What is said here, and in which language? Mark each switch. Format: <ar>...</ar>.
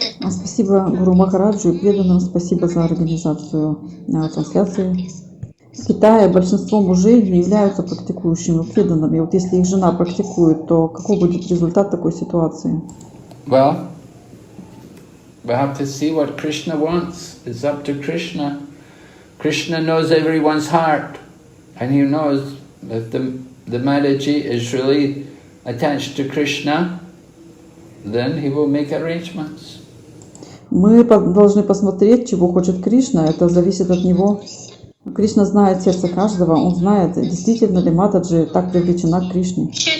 <ru>Спасибо Гуру Махараджу и преданным, спасибо за организацию трансляции. В Китае большинство мужей не являются практикующими преданными. Вот если их жена практикует, то какой будет результат такой ситуации?</ru> <en>Well, we have to see what Krishna wants. It's up to Krishna. Krishna knows everyone's heart, and he knows if the Mataji is really attached to Krishna, then he will make arrangements.</en> <ru>Мы должны посмотреть, чего хочет Кришна. Это зависит от него. Кришна знает сердце каждого. Он знает, действительно ли Матаджи так привлечена к Кришне.</ru>